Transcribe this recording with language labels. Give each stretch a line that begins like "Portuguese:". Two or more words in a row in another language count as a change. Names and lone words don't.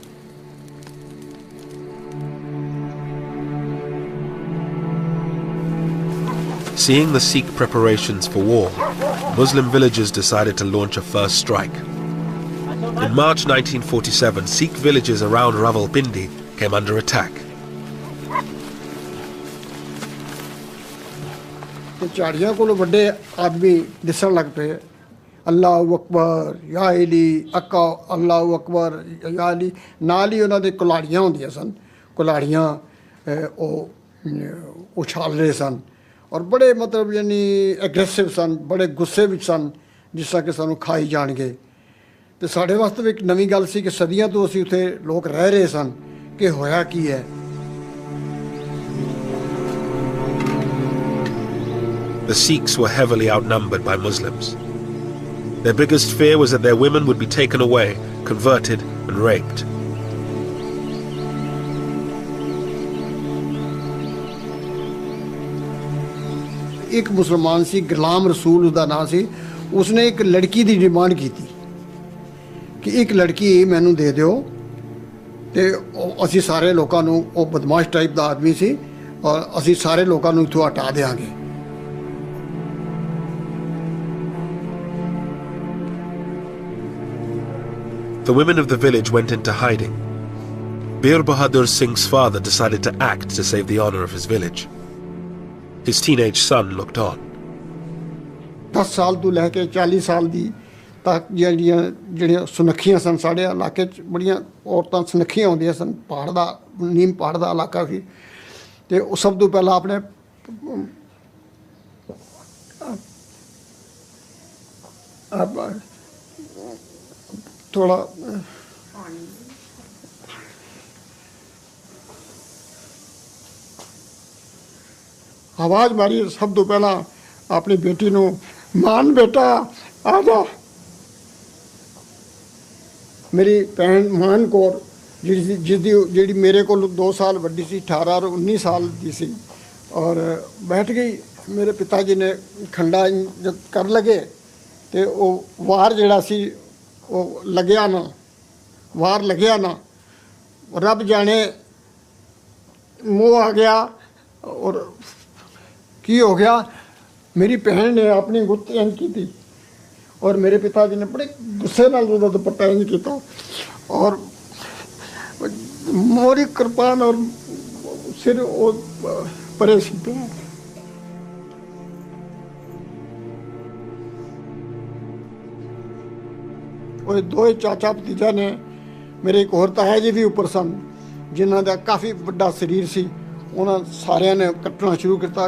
English: Seeing the Sikh preparations for war, Muslim villagers decided to launch a first strike. In March 1947, Sikh villages around Rawalpindi came under attack.
Punjabi: ਝਾੜੀਆਂ ਕੋ ਬੜੇ ਆਦਮੀ ਦਿਸਣ ਲੱਗ ਪੇ
Arabic: الله أكبر يا علي
Punjabi: अक्का
Arabic: الله أكبر يا علي
Punjabi: ਨਾਲ ਹੀ ਉਨ੍ਹੋਂ ਨੇ ਕੁਲਾੜੀਆਂ ਹੋਂਦੀਆਂ ਸਨ ਕੁਲਾੜੀਆਂ ਉਛਾਲ ਰਹੇ ਸਨ ਔਰ ਬੜੇ ਮਤਲਬ ਯਾਨੀ ਐਗਰੈਸਿਵ ਸਨ ਬੜੇ ਗੁੱਸੇ ਵਿਚ ਸਨ ਜਿਸ ਤਰ੍ਹਾਂ ਕਿ ਸਾਨੂੰ ਖਾਈ ਜਾਣਗੇ ਤੇ ਸਾਡੇ ਵਾਸਤੇ ਇਕ ਨਵੀਂ ਗੱਲ ਸੀ ਕਿ ਸਦੀਆਂ ਤੋ ਅਸੀਂ ਉੱਥੇ ਲੋਗ ਰਹਿ ਰਹੇ ਸਨ ਕਿ ਹੋਇਆ ਕੀ ਹੈ.
English: The Sikhs were heavily outnumbered by Muslims. Their biggest fear was that their women would be taken away, converted and raped.
Punjabi: ਇਕ ਮੁਸਲਮਾਨ ਸੀ ਗੁਲਾਮ ਰਸੂਲ ਉਸਦਾ ਨਾਮ ਸੀ ਉਸਨੇ ਇਕ ਲੜਕੀ ਦੀ ਡਿਮਾਂਡ ਕੀ ਥੀ ਕਿ ਇਕ ਲੜਕੀ ਮੈਨੂੰ ਦੇ ਦਿਓ ਤੇ ਅਸੀਂ ਸਾਰੇ ਲੋਕਾਂ ਨੂੰ ਓ ਬਦਮਾਸ਼ ਟਾਈਪ ਦਾ ਆਦਮੀ ਸੀ ਔਰ ਅਸੀਂ ਸਾਰੇ ਲੋਕਾਂ ਨੂੰ ਇੱਥੋਂ ਹਟਾ ਦੇਂਗੇ.
English: The women of the village went into hiding. Bir Bahadur Singh's father decided to act to save the honor of his village. His teenage son looked on.
Punjabi: 10 ਸਾਲ ਤੋ ਲੈਕੇ 40 ਸਾਲ ਦੀ ਤਕ ਜਿਹੜੀਆਂ ਸੁਨੱਖੀਆਂ ਸਨ ਸਾਡੇ ਇਲਾਕੇ 'ਚ ਬੜੀਆਂ ਔਰਤਾਂ ਸੁਨੱਖੀਆਂ ਹੁੰਦੀਆਂ ਸਨ ਪਹਾੜ ਦਾ ਨੀਮ ਪਹਾੜ ਦਾ ਇਲਾਕਾ ਸੀ ਤੇ ਉਹ ਸਭ ਤੋਂ ਪਹਿਲਾਂ ਆਪਣੇ ਥੋੜਾ ਆਵਾਜ਼ ਮਾਰੀ ਸਭ ਤੋ ਪਹਿਲਾ ਅਪਣੀ ਬੇਟੀ ਨੂੰ ਮਾਨ ਬੇਟਾ ਆ ਜਾ. ਮੇਰੀ ਭੈਣ ਮਾਨ ਕੌਰ ਜਿਸਦੀ ਮੇਰੇ ਕੋ 2 ਸਾਲ ਵੱਡੀ ਸੀ 18 ਔਰ 19 ਸਾਲ ਕੀ ਸੀ ਔਰ ਬੈਠ ਗਈ. ਮੇਰੇ ਪਿਤਾਜੀ ਨੇ ਖੰਡਾ ਜਬ ਕਰ ਲਗੇ ਤੋ ਵੋ ਵਾਰ ਜੜਾ ਸੀ ਵੋ ਲੱਗਿਆ ਨਾ ਵਾਰ ਲੱਗਿਆ ਨਾ ਰੱਬ ਜਾਣੇ ਮੂੰਹ ਆ ਗਿਆ ਔਰ ਕੀ ਹੋ ਗਿਆ. ਮੇਰੀ ਭੈਣ ਨੇ ਅਪਣੀ ਗੁੱਤ ਇੰਜ ਕੀ ਥੀ ਔਰ ਮੇਰੇ ਪਿਤਾਜੀ ਨੇ ਬੜੇ ਗੁੱਸੇ ਨਾਲ ਉਸਦਾ ਦੁਪੱਟਾ ਇੰਜ ਕੀਆ ਔਰ ਮੋਰੀ ਕ੍ਰਿਪਾਨ ਔਰ ਸਿਰ ਵੋ ਪਰੇ ਸੀ ਪੇ. ਔਰ 2 ਚਾਚਾ ਭਤੀਜਾ ਨੇ ਮੇਰੇ ਇਕ ਹੋਰ ਤਾਇਆ ਜੀ ਭੀ ਉਪਰ ਸਨ ਜਿਨ੍ਹੋਂ ਕਾ ਕਾਫ਼ੀ ਬੜਾ ਸ਼ਰੀਰ ਸੀ ਉਨ੍ਹੋਂ ਨੇ ਸਾਰਿਆ ਨੇ ਕੱਟਣਾ ਸ਼ੁਰੂ ਕੀਆ.